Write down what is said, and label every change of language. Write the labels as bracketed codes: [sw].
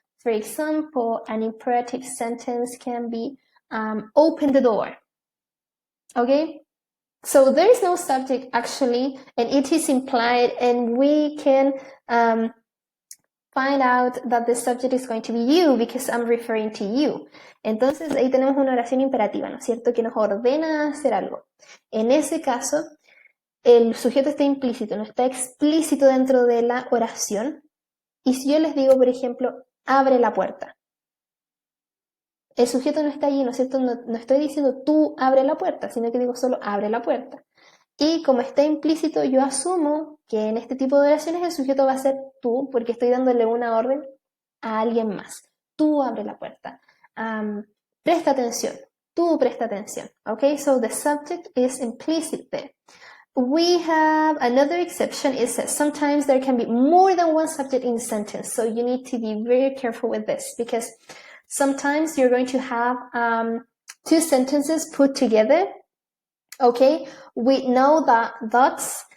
[en] For example, an imperative sentence can be, open the door. Okay, so there is no subject actually, and it is implied, and we can find out that the subject is going to be you because I'm referring to you. [es] Entonces ahí tenemos una oración imperativa, ¿no es cierto? Que nos ordena hacer algo. En ese caso, el sujeto está implícito, no está explícito dentro de la oración. Y si yo les digo, por ejemplo, abre la puerta, el sujeto no está allí, ¿no es cierto? No estoy diciendo tú abre la puerta, sino que digo solo abre la puerta. Y como está implícito, yo asumo que en este tipo de oraciones el sujeto va a ser tú, porque estoy dándole una orden a alguien más. Tú abre la puerta. Presta atención. Tú presta atención. [en] Okay, so the subject is implicit there. We have another exception. It says sometimes there can be more than one subject in a sentence, so you need to be very careful with this, because sometimes you're going to have 2 sentences put together, okay, with no dots.